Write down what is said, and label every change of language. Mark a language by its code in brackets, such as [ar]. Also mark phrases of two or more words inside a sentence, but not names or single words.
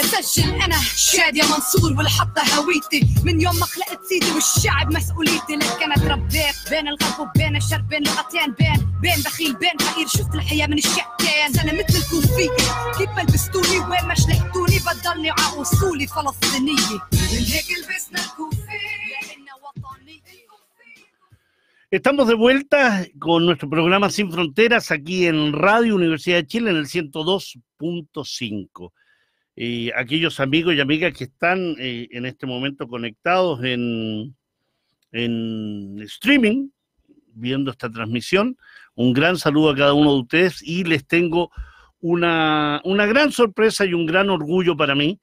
[ar] سجل أنا شادية منصور والحطة هويتي، من يوم ما خلقت سيدي والشعب مسؤوليتي. لك أنا تربيت بين الغرب وبين الشرق، بين لغتين، بين بخيل بين فقير. شفت الحياة من الشقتين، أنا مثل الكوفية كيف ما لبستوني وين ما شلحتوني، بضلني ع أصولي فلسطينية. من هيك لبسنا الكوفية لأننا وطنية. [es] Estamos de vuelta con nuestro programa Sin Fronteras aquí en Radio Universidad de Chile en el 102.5. Aquellos amigos y amigas que están en este momento conectados en streaming, viendo esta transmisión, un gran saludo a cada uno de ustedes y les tengo una gran sorpresa y un gran orgullo para mí.